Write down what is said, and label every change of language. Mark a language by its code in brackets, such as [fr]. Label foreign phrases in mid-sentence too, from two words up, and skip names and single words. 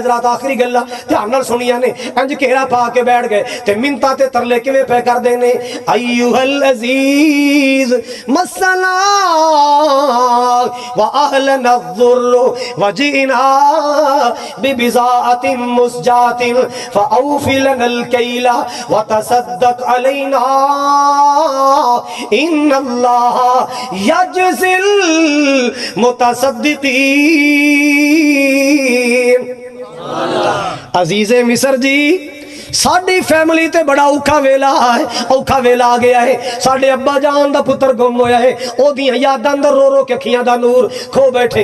[pa] ذرا آخری گلاں دھیان نال سنیا نے۔ انج گھیرا پا کے بیٹھ گئے تے منتاں تے ترلے کویں پے کردے نے. [ar] أيها العزيز مسنا وأهلنا الضر وجئنا ببضاعة مزجاة فأوف لنا الكيل وتصدق علينا إن الله يجزي المتصدقين. [pa] عزیز مصر جی، ساڈی فیملی تے بڑا اوکھا ویلا ہے، اوکھا ویلا آ گیا ہے. ساڈے ابا جان دا پتر گم ہویا ہے، اودیاں یاداں اندر رو رو کے اکھیاں دا نور کھو بیٹھے.